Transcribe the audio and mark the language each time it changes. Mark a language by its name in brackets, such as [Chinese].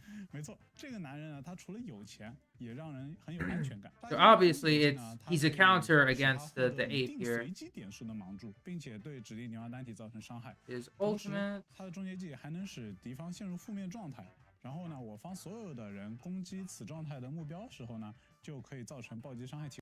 [Chinese] 没错，这个男人呢，他除了有钱，也让人很有安全感。 [English] So obviously, he's a counter against the ape here. [Chinese] 随机点数的盲注，并且对指定敌方单体造成伤害。 [English] His ultimate. [Chinese] 他的终结技还能使敌方陷入负面状态。然后呢，我方所有的人攻击此状态的目标时候呢，就可以造成暴击伤害。